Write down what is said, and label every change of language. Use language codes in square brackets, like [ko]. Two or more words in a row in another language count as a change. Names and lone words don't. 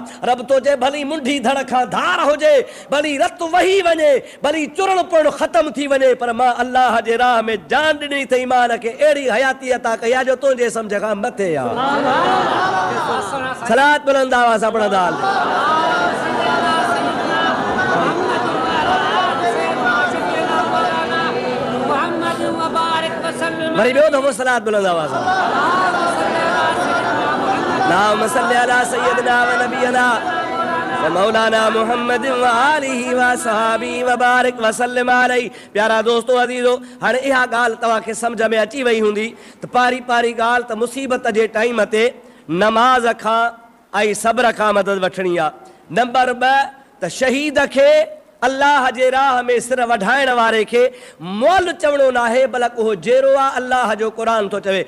[sd] रब तो जे भली मुंडी धड़ खां धार हुजे, भली रत वही वञे, भली चुरण पुरण ख़तम थी वञे, पर मां अल्लाह जे राह में जान ॾिनी अथई, ईमान खे अहिड़ी हयाती अता कई आहे जो तुंहिंजे सम्झ खां मथे आहे। सलात बुलंद आवाज़ सां पढ़ंदा वरी ॿियो दफ़ो सलात बुलंद आवाज़ सां। [ar] اللهم صل على سيدنا ونبينا ومولانا محمد وآله وصحبه وبارك وسلم عليه. [sd] प्यारा दोस्तो अज़ीज़ो, हाणे इहा ॻाल्हि तव्हांखे सम्झ में अची वई हूंदी त पारी पारी ॻाल्हि त मुसीबत जे टाइम ते नमाज़ खां ऐं सब्र खां मदद वठणी आहे। नंबर 2 त शहीद खे अल्लाह जे राह में सिर वढाइण वारे खे मोल चवणो न आहे, बल्कि उहो जहिड़ो आहे अल्लाह जो क़ुरान थो चवे।